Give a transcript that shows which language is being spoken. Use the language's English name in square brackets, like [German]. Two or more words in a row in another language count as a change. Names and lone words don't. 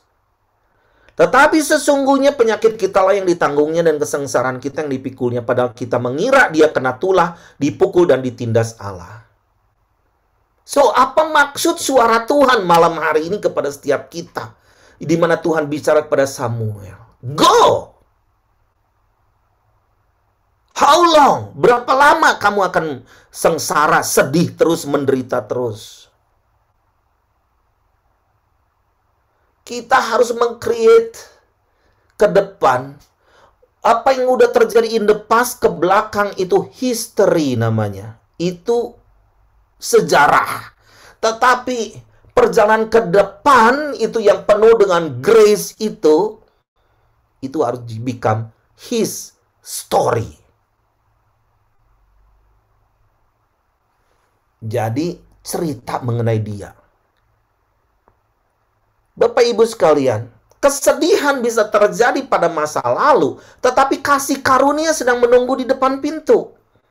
[Indonesian] Tetapi sesungguhnya penyakit kita lah yang ditanggungnya dan kesengsaraan kita yang dipikulnya. Padahal kita mengira dia kena tulah, dipukul dan ditindas Allah. So, apa maksud suara Tuhan malam hari ini kepada setiap kita? Di mana Tuhan bicara kepada Samuel. [English] Go! How long? [Indonesian] Berapa lama kamu akan sengsara, sedih terus, menderita terus? Kita harus meng-create ke depan. Apa yang udah terjadi [English] in the past, [Indonesian] ke belakang itu history namanya. Itu sejarah. Tetapi perjalanan ke depan itu yang penuh dengan grace itu harus [English] become his story. [Indonesian] Jadi cerita mengenai dia. Bapak Ibu sekalian, kesedihan bisa terjadi pada masa lalu, tetapi kasih karunia sedang menunggu di depan pintu.